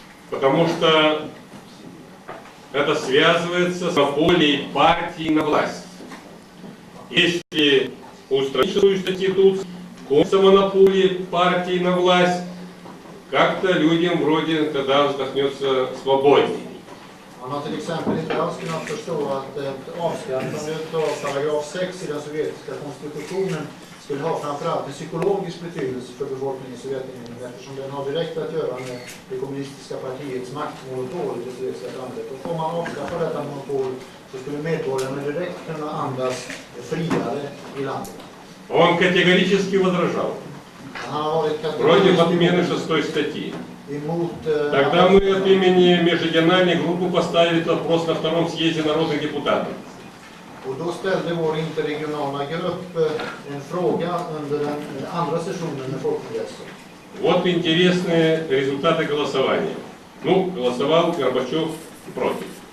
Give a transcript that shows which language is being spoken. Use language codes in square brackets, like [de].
[ru] Потому что это связывается с монополией партии на власть. Если устранить 6-ю статью, кончится монополия партии на власть, как-то людям вроде тогда вздохнется свободнее. [sv] Man har till exempel inte alls kunnat förstå att ett avskaffande av paragraf 6 i den sovjetiska konstitutionen skulle ha framförallt en psykologisk betydelse för befolkningen i Sovjetunionen eftersom den har direkt att göra med det kommunistiska partiets maktmonopol i det sovjetiska samhället. Och om man avskaffar detta monopol så skulle medborgarna direkt kunna andas friare i landet. [ru] Он категорически возражал против отмены 6-й статьи. Тогда мы от имени межрегиональной группы поставили вопрос на втором съезде народных депутатов. [sv] Och då ställde vår interregionala grupp en fråga under den andra sessionen med folkkongressen. [ru] Вот интересные результаты голосования. Ну, голосовал Горбачев против.